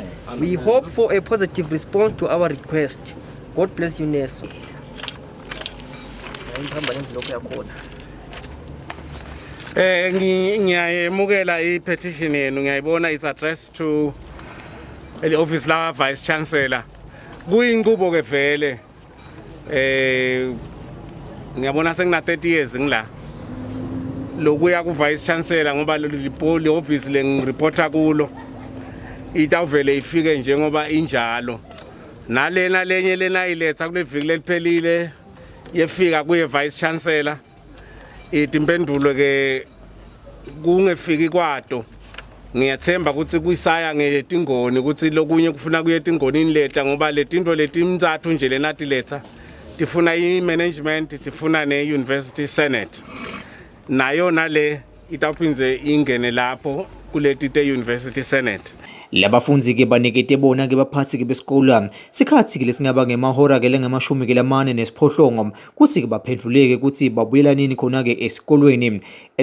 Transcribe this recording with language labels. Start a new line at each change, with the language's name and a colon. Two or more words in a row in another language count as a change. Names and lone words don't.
English: We hope for a positive response to our request. God bless uneswa.
Swati: Ngiyayemukela i-petition yenu, ngiyayibona
English: is addressed to the office
Swati: la
English: vice chancellor.
Swati: Kuyinqubo ke vele ngiyabona sengina 30 years ngila lokuya ku
English: vice chancellor
Swati: ngoba le office lengireporta kulo itawuvele ifike njengoba injalo. Nalena lenye lena iletha kule viki leliphelile yefika kuye
English: vice chancellor
Swati: impendulo ke kungefiki kwato. Ngiyathemba ukuthi kuyisaya ngetingoni ukuthi lokunye kufuna kuye etingonini leta ngoba letinto letimntathu nje lenathi letha tifuna i-management, tifuna ne-
English: university senate,
Swati: nayo nale itawuphinze ingene lapho kuleti te-
English: university senate.
Swati: Labafundzi-ke banikete bona-ke baphathi-ke besikole sikhathi-ke lesingaba ngemahora-ke lengamashumi-ke lamane nesiphohlongo kuthi-ke baphenduleke ukuthi babuyela nini khona-ke esikolweni.